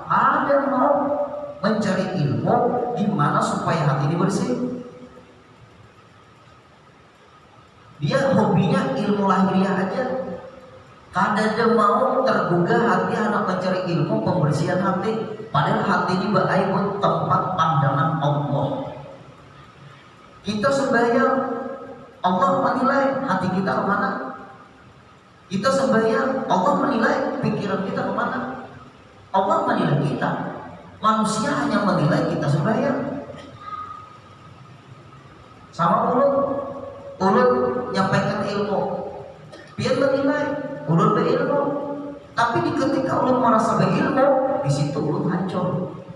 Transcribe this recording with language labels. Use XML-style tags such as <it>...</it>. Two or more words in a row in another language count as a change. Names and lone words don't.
<id>Ada mau mencari ilmu di mana supaya hati ini bersih. Dia hobinya ilmu lahiriah aja. Kadang mau tergugah hati anak mencari ilmu pembersihan hati, padahal hati ini baik tempat pandangan Allah. Kita sembahyang, Allah menilai hati kita kemana. Kita sembahyang, Allah menilai pikiran kita kemana. Allah menilai kita. Manusia hanya menilai kita sembahyang. Sama mulut nyampaikan ilmu, Pian menilai ulun berilmu, tapi di ketika ulun merasa berilmu, di situ ulun hancur.</id>